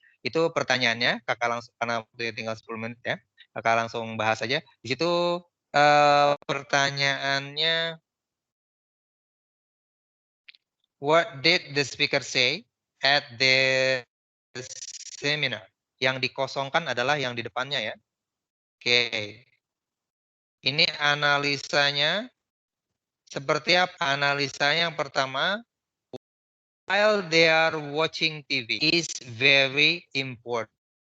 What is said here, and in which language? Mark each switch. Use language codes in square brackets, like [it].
[id] Itu pertanyaannya, kakak langsung karena waktunya tinggal 10 menit ya. Kakak langsung bahas aja. Di situ pertanyaannya, [en] what did the speaker say at the seminar? [id] Yang dikosongkan adalah yang di depannya ya. Oke. Ini analisanya seperti apa? Analisanya yang pertama, [en] while they are watching TV is very important.